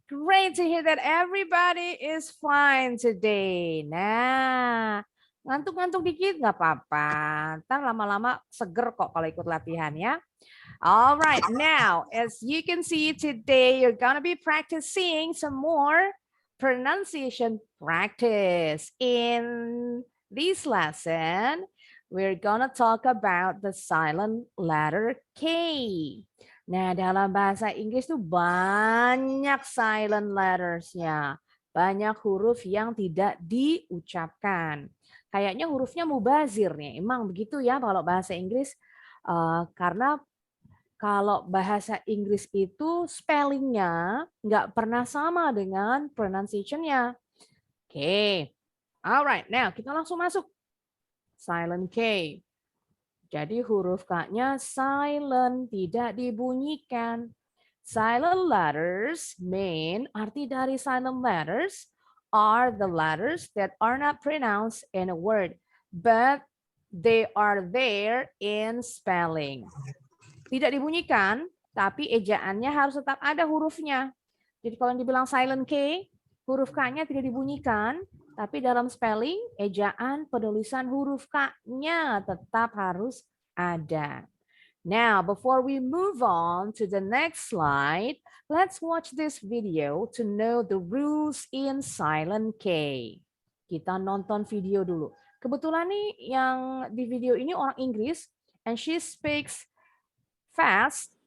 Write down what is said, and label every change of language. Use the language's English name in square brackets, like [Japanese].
[English] Great to hear that everybody is fine today. [Indonesian] Nah, ngantuk-ngantuk dikit nggak apa-apa. Ntar lama-lama seger kok kalau ikut latihan ya. [English] All right, now as you can see today, you're gonna be practicing some more pronunciation practice. In this lesson, we're gonna talk about the silent letter K. [Indonesian] Nah, dalam bahasa Inggris tuh banyak silent letters-nya. Banyak huruf yang tidak diucapkan. Kayaknya hurufnya mubazir nih. Emang begitu ya kalau bahasa Inggris. Karena kalau bahasa Inggris itu spellingnya nggak pernah sama dengan pronunciation-nya. Oke. [English] Alright, now [Indonesian] kita langsung masuk. Silent K. Jadi huruf K-nya silent, tidak dibunyikan. [English] Silent letters mean, [Indonesian] arti dari [English] silent letters are the letters that are not pronounced in a word, but They are there in spelling. [Indonesian] Tidak dibunyikan, tapi ejaannya harus tetap ada hurufnya. Jadi kalau dibilang silent K, huruf K-nya tidak dibunyikan, tapi dalam spelling, ejaan penulisan huruf K-nya tetap harus ada. [English] Now, before we move on to the next slide, let's watch this video to know the rules in silent K. [Indonesian] Kita nonton video dulu. Kebetulan nih yang di video ini orang Inggris, [English] and she speaks fast.